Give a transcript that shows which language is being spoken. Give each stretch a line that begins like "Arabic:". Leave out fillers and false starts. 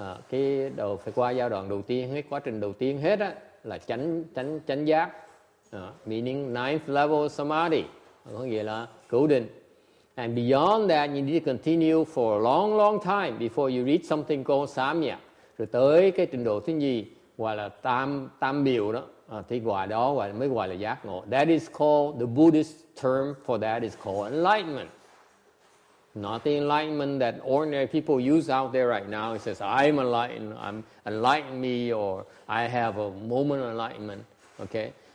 Vietnamese: Cái đầu phải qua giai đoạn đầu tiên, cái quá trình đầu tiên hết á là chánh giác,
English: meaning ninth level samadhi,
Vietnamese: có nghĩa là cửu định.
English: And beyond that, you need to continue for a long, long time before you reach something called samya.
Vietnamese: Rồi tới cái trình độ thứ nhì gọi là tam biểu đó, thì mới gọi là giác ngộ.
English: That is called, the Buddhist term for that is called enlightenment. Not the enlightenment that ordinary people use out there right now. It says, I'm enlightened, enlighten me, or I have a moment of enlightenment. Okay?